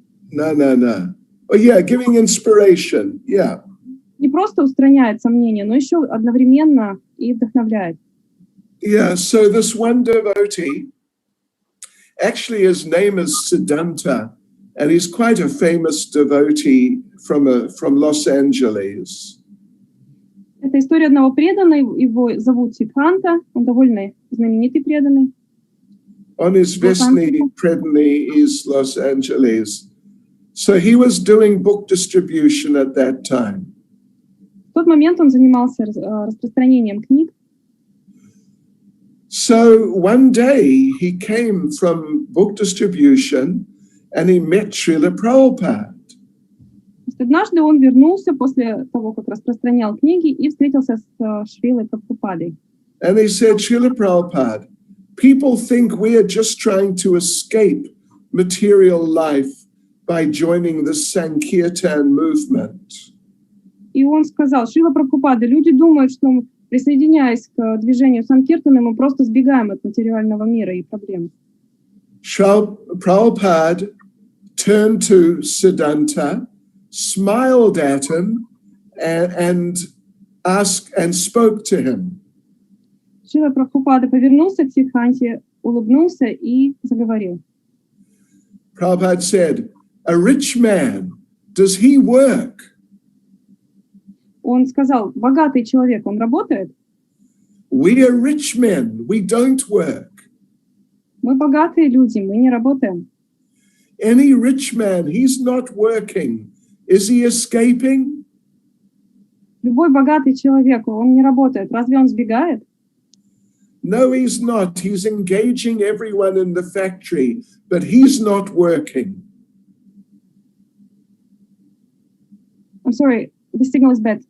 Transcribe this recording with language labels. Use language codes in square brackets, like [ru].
[en] No. Oh yeah, giving inspiration, yeah. [ru] Не просто устраняет сомнения, но еще одновременно и вдохновляет. [en] Yeah, so this one devotee, actually his name is Siddhanta, and he's quite a famous devotee from Los Angeles. [ru] Это история одного преданного, его зовут Сиддханта, он довольно знаменитый преданный. On his Vesni predanny is Los Angeles. [en] So he was doing book distribution at that time. [ru] В тот момент он занимался распространением книг. [en] So one day he came from book distribution and he met Srila Prabhupada. [ru] Однажды он вернулся после того, как распространял книги, и встретился с Шрилой Прабхупадой. [en] And he said, Srila Prabhupada, people think we are just trying to escape material life by joining the Sankirtan movement. [ru] И он сказал: Шрила Прабхупада, люди думают, что, присоединяясь к движению Санкиртана, мы просто сбегаем от материального мира и проблем. [en] Srila Prabhupada turned to Siddhanta, smiled at him, and asked and spoke to him. [ru] Шрила Прабхупада повернулся к Сиддханте, улыбнулся и заговорил. [en] Prabhupada said, a rich man, does he work? [ru] Он сказал: богатый человек, он работает? [en] We are rich men, we don't work. [ru] Мы богатые люди, мы не работаем. [en] Any rich man, he's not working. Is he escaping? [ru] Любой богатый человек, он не работает. Разве он сбегает? [en] No, he's not. He's engaging everyone in the factory, but he's not working. I'm sorry, the signal is bad.